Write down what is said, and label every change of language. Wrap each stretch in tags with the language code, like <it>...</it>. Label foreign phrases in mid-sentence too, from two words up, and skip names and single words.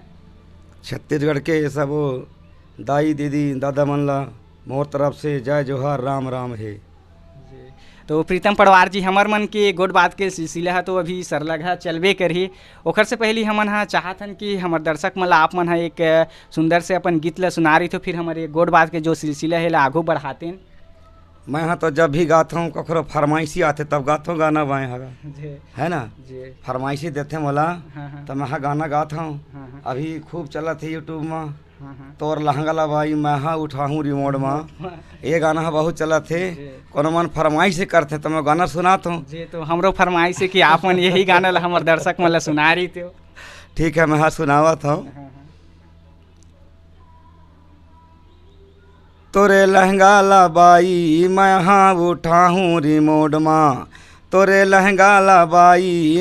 <hne>छत्तीसगढ़ के सब दाई दीदी दादा मन ला मोर तरफ से जय जोहार राम राम है। तो प्रीतम पड़वार जी हमर मन के गोड बात के सिलसिला है तो अभी सरलगा चलबे करही। ओखर से पहले हमन हा चाहतन कि हमर दर्शक मन ला आप मन हा एक सुंदर से अपन गीत ला सुना रही तो फिर हमारे गोड बात के जो सिलसिला है ला आगू बढ़ाते। मैं हाँ तो जब भी गाता हूँ कखरो फरमाइशी आते तब गाता हूँ गाना बाएँ हगा है ना। फरमाइशी देते मोला तो मैं हाँ गाना गाता हूँ। अभी खूब चलत है यूट्यूब में तोर लहंगा ला भाई मैं हाँ उठाऊँ रिमोट में, ये गाना है बहुत चलत है। कोनो मन फरमाइश करते तो मैं गाना सुनाता हूँ जी। तो हमरो फरमाइश है कि आप मन यही गाना ला हमारे दर्शक मन ला सुना रही थे। ठीक है मैं हाँ सुनावत हूँ। तोरे लहंगा ला बाई मैं हाँ उठाऊँ रिमोट माँ तोरे लहंगा ला बाई</hne>